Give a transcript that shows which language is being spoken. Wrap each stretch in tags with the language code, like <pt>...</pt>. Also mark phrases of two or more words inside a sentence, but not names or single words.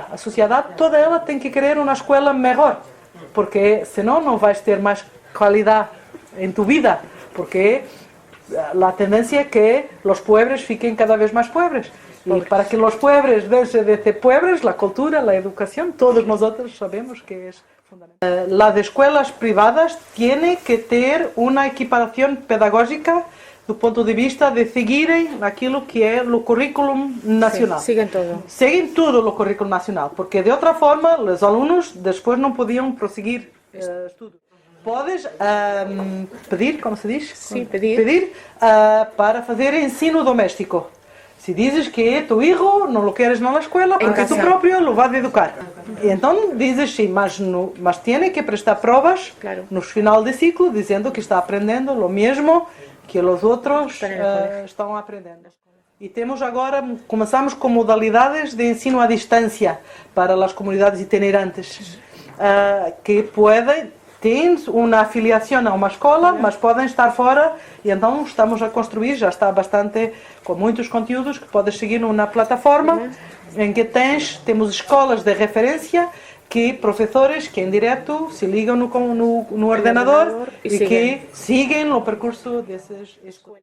<pt>A sociedade toda ela tem que querer uma escola melhor, porque senão não vais ter mais qualidade em tu vida, porque a tendência é que os pobres fiquem cada vez mais pobres. E para que os pobres deixem de ser pobres, a cultura, a educação, todos nós sabemos que é fundamental.</pt> <es>Las escuelas privadas tienen que</es> <pt>ter uma equiparação pedagógica do ponto de vista de seguirem aquilo que é o currículo nacional.</pt> <es>Siguen todo.</es> <pt>Seguem todo o currículo nacional, porque de outra forma os alunos depois não podiam prosseguir estudos. Podes pedir, como se diz? Sim, pedir para fazer ensino doméstico. Se dizes que tu filho não lo queres na escola, porque tu próprio lo vas a educar. Então dizes sim, mas tem que prestar provas no final de ciclo, dizendo que está aprendendo o mesmo que os outros estão aprendendo. E temos agora, começamos com modalidades de ensino à distância para as comunidades itinerantes, que têm uma afiliação a uma escola, mas podem estar fora, e então estamos a construir, já está bastante, com muitos conteúdos que podes seguir numa plataforma, em que temos escolas de referência, que professores que em direto se ligam no ordenador e que seguem o percurso dessas escolas.</pt>